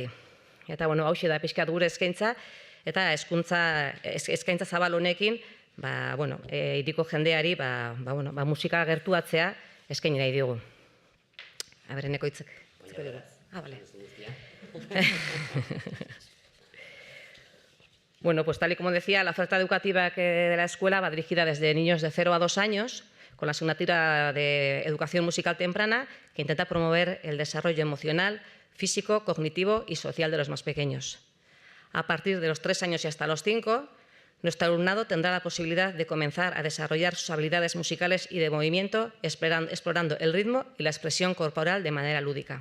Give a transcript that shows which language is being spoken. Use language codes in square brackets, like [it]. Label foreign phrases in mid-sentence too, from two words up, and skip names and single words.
[eu] Eta, hauxe da pixkat gure eskaintza, eta eskaintza zabal honekin, hiriko jendeari, musika gertuatzea eskaini nahi diogu. Eneko hitzek. Vale. [es] Bueno, pues tal y como decía, la oferta educativa de la escuela va dirigida desde niños de 0 a 2 años, con la asignatura de educación musical temprana, que intenta promover el desarrollo emocional, físico, cognitivo y social de los más pequeños. A partir de los 3 años y hasta los 5, nuestro alumnado tendrá la posibilidad de comenzar a desarrollar sus habilidades musicales y de movimiento, explorando el ritmo y la expresión corporal de manera lúdica.